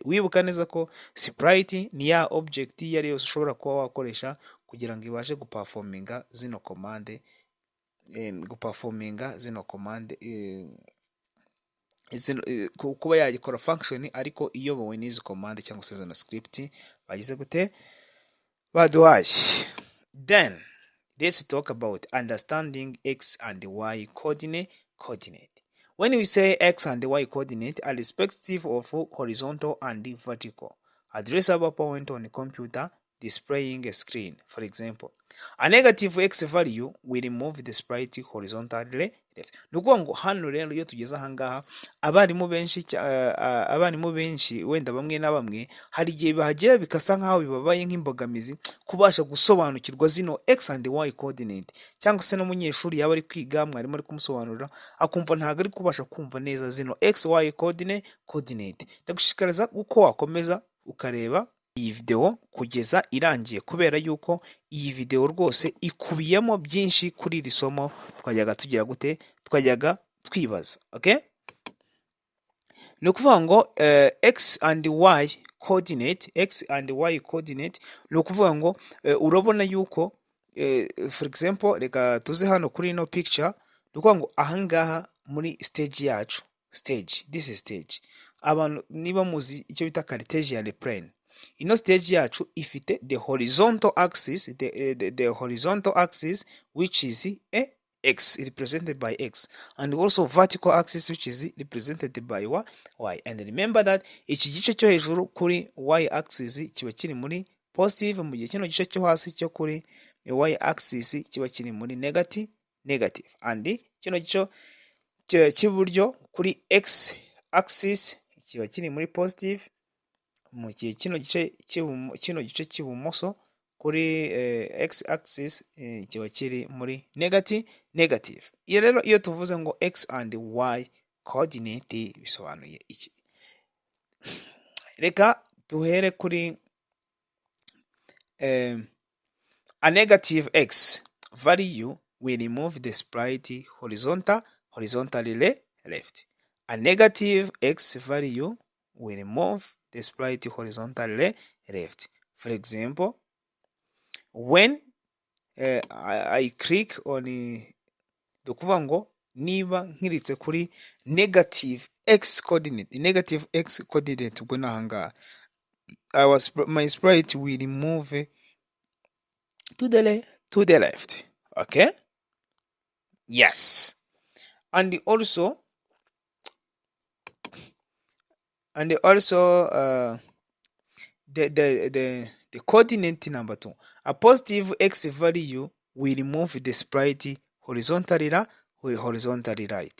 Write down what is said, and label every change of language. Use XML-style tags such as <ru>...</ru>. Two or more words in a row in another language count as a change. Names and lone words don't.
<rw>Wibuka neza ko sprite ni ya object yari yose ushobora kuba wakoresha kugira ngo ibashe guperforminga zino command kuba yagikora function ariko iyobowe n'izi command cyangwa se zino script bagize gute baduhaye.</rw> <en>Then let's talk about understanding x and y coordinate. When we say x and y coordinate are respective of horizontal and vertical addressable point on the computer displaying a screen. For example, a negative x value will move the sprite horizontally left.</en> <rw>Ni ukuvuga ngo hano rero iyo tugeze ahangaha abarimu benshi wenda bamwe na bamwe hari igihe bahagera bikasa nkaho bibabaye nk'imbogamizi kubasha gusobanukirwa zino</rw> <en>x and y coordinate,</en> <rw>cyangwa se n'umunyeshuri yaba ari kwiga mwarimu ari kumusobanurira akumva ntabwo ari kubasha kumva neza zino</rw> <en>x y coordinate.</en> <rw>Ndagushishikariza uko wakomeza ukareba iyi video kugeza irangiye, kubera yuko iyi video rwose ikubiyemo byinshi kuri iri somo twajyaga tugira gute, twajyaga twibaza. Okay, ni ukuvuga ngo</rw> <en>x and y coordinate</en> <rw>ni ukuvuga ngo urabona yuko</rw> <en>for example,</en> <rw>reka tuze hano kuri ino picture, ni ukuvuga ngo ahangaha muri stage yacu,</rw> <en>this is stage.</en> <rw>Abantu niba muzi icyo bita</rw> <en>Cartesian plane,</en> <rw>ino stage yacu ifite</rw> <en>the horizontal axis, the horizontal axis which is x, represented by x, and also vertical axis which is represented by y. And remember that</en> <rw>iki gice cyo hejuru kuri</rw> <en>y axis</en> <rw>kiba kiri muri positive, mu gihe kino gice cyo hasi cyo kuri</rw> <en>y axis</en> <rw>kiba kiri muri negative, and kino gice cy'iburyo kuri</rw> <en>x axis</en> <rw>kiba kiri muri positive, mu gihe kino gice cy'ibumoso kuri</rw> <en>x axis</en> <rw>kiba kiri muri negative. Iyo rero iyo tuvuze ngo</rw> <en>x and y coordinate</en> <rw>bisobanuye iki? Reka tuhere kuri</rw> <en>a negative x value will remove the sprite horizontally left. A negative x value will remove the sprite horizontally left. For example, when I click on</en> <rw>dokuvuga ngo niba nkiritse kuri</rw> <en>negative x coordinate</en> <rw>ubwo nahanga</rw> <en>my sprite will move to the left. Okay, yes. And also the coordinate number 2, a positive x value will remove the sprite horizontally right.</en>